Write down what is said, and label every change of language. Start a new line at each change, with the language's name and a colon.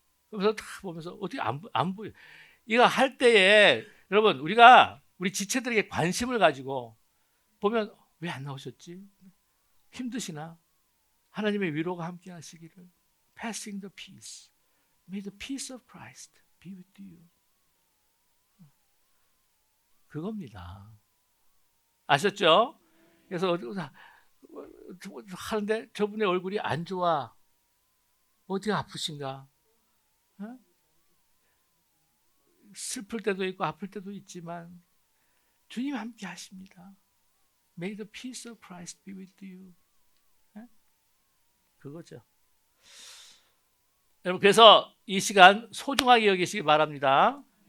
Korean: 그래서 다 보면서 어떻게 안 보여. 이거 할 때에 여러분 우리 지체들에게 관심을 가지고 보면 왜 안 나오셨지? 힘드시나? 하나님의 위로가 함께 하시기를.
English: Passing the peace. May the peace of Christ be with you.
Korean: 그겁니다. 아셨죠? 그래서 하는데 저분의 얼굴이 안 좋아. 어디 아프신가? 슬플 때도 있고 아플 때도 있지만 주님 함께 하십니다.
English: May the peace of Christ be with you.
Korean: 그거죠. 여러분 그래서 이 시간 소중하게 여기시기 바랍니다.